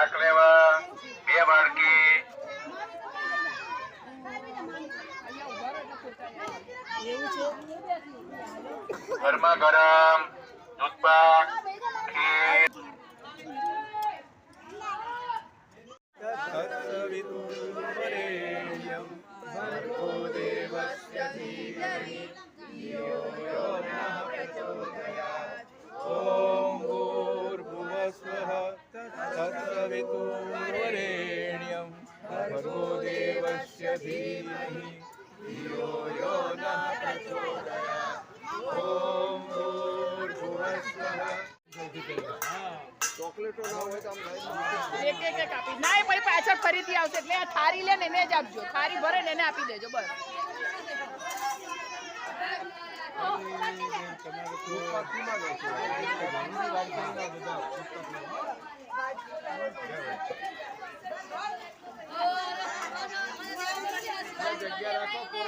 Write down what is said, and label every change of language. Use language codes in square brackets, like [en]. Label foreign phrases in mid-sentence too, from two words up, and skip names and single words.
[gu] લેવા 2 બાળકી ગરમા ગરમ દૂધપાક ખીર [sa] तत्सवितुर्वरेण्यं भर्गो देवस्य धीमहि धियो यो नः प्रचोदयात्। ॐ भूर्भुवस्वः तत्सवितुर्वरेण्यं भर्गो देवस्य धीमहि धियो यो नः प्रचोदयात्। ॐ भूर्भुवस्वः [gu] ચોકલેટો ના હોય તો આમ એક આપી ના પછી પાછળ ફરીથી આવશે એટલે આ થારી લે ને એને જ આપજો થારી ભરે ને એને આપી દેજો બસ જગ્યા રાખો